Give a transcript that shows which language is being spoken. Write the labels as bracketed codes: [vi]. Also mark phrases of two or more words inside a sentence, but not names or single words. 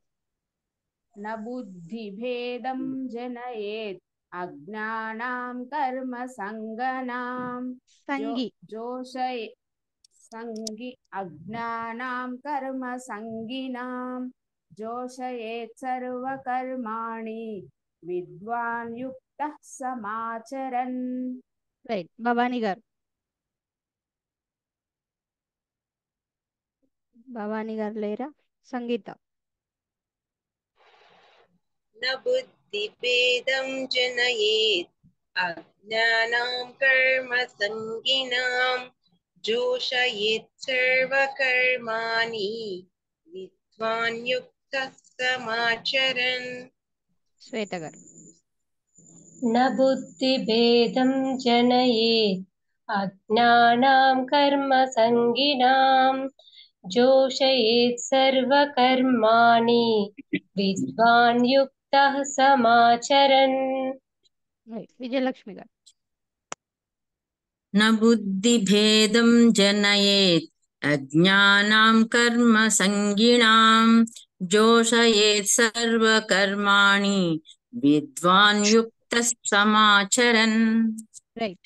[sa] न बुद्धिभेदं जनयेत् अज्ञानां कर्मसङ्गनां जोषये अज्ञानां कर्मसङ्गिनां जोषयेत् सर्वकर्माणि विद्वान् युक्तः समाचरन्. [te] రైట్. భవానీ గారు. భవానీ గారు లేరా? సంగీత. [sa] न बुद्धिभेदं जनयेत् अज्ञानां कर्मसङ्गिनां जोषयेत् सर्वकर्माणि विद्वान् युक्तः समाचरन् [te] శ్వేత గారు. [sa] न बुद्धिभेदं जनयेत् अज्ञानां कर्मसङ्गिनां जोषयेत् सर्वकर्माणि विद्वान् युक्तः समाचरन् [te] విజయలక్ష్మి గారు. [sa] न बुद्धिभेदं जनयेत् अज्ञानां कर्मसङ्गिनां जोषयेत् सर्वकर्माणि विद्वान् युक्तः समाचरन् [te] రైట్.